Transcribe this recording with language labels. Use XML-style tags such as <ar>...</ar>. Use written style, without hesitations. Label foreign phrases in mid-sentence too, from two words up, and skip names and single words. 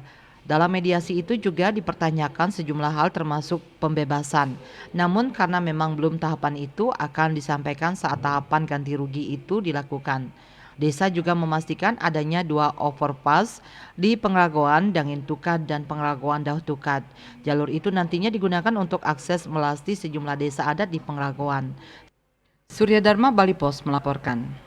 <id>Dalam mediasi itu juga dipertanyakan sejumlah hal termasuk pembebasan. Namun karena memang belum tahapan itu akan disampaikan saat tahapan ganti rugi itu dilakukan. Desa juga memastikan adanya 2 overpass di Pengeragoan, Dangin Tukad, dan Pengeragoan Dauh Tukad. Jalur itu nantinya digunakan untuk akses melasti sejumlah desa adat di Pengeragoan. Surya Dharma, Bali Pos melaporkan.</id>